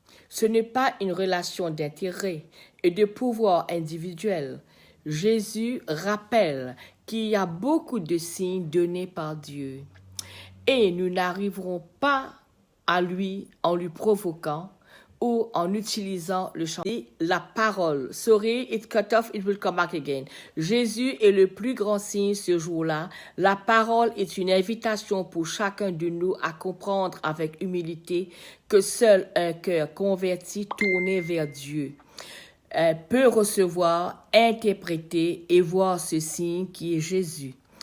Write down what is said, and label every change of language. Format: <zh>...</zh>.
<fr>Ce n'est pas une relation d'intérêt et de pouvoir individuel. Jésus rappelle qu'il y a beaucoup de signes donnés par Dieu et nous n'arriverons pas à lui en lui provoquant ou en utilisant le chant. La parole.</fr> <en>Sorry, it cut off, it will come back again.</en> <fr>Jésus est le plus grand signe ce jour-là. La parole est une invitation pour chacun de nous à comprendre avec humilité que seul un cœur converti tourné vers Dieu peut recevoir, interpréter et voir ce signe qui est Jésus.</fr>